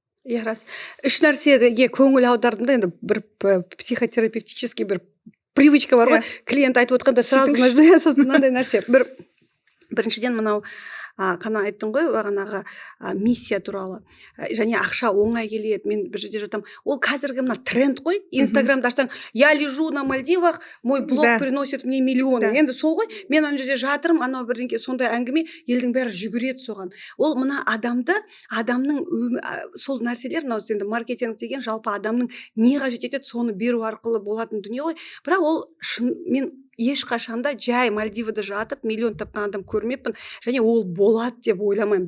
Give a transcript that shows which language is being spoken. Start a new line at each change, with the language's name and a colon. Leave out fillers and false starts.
Kazakh: Иә, рас. Үш нәрсеге көңіл аудардым да, енді бір психотерапевтический бір привычка бар ғой. Клиент айтып отқанда сразу мынандай нәрсе. Біріншіден мынау қана айттың ғой бағанағы миссия туралы, және ақша оңай келеді. Мен бір жерде жатам, ол қазіргі мына тренд қой. Инстаграмда ашсаң,
Russian: я лежу на Мальдивах, мой блог приносит мне миллионы.
Kazakh: Енді сол ғой, мен ана жерде жатырмын, анау бірдеңке сондай әңгіме, елдің бәрі жүгіреді соған. Ол мына адамның сол нәрселер, мынау енді маркетинг деген жалпы адамның не қажет етеді, соны беру арқылы болатын дүние ғой. Бірақ ол мен ешқашанда жай Мальдивада жатып миллион тапқан адам көрмеппін, және ол болады деп ойламаймын.